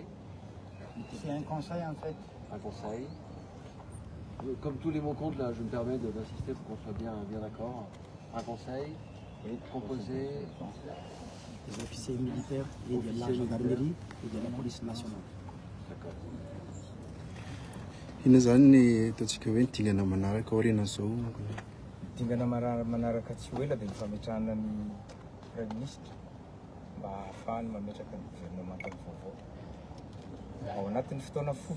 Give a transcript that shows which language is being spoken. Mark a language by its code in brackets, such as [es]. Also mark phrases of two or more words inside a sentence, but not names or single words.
[fr] C'est un conseil en fait. Un conseil. Comme tous les mots comptes, là, je me permets d'insister pour qu'on soit bien d'accord. Un conseil composé des officiers militaires et de la gendarmerie et de la police nationale. D'accord. [mg] Ina zany ny ataontsika hoe dingana manaraka aoriana zao. Dingana manaraka tsy ho ela dia ny fametrahana ny [fr] Prime Ministre [mg] mba ahafahany mametraka ny gouvernement vaovao ao anatin'ny fotoana fohy.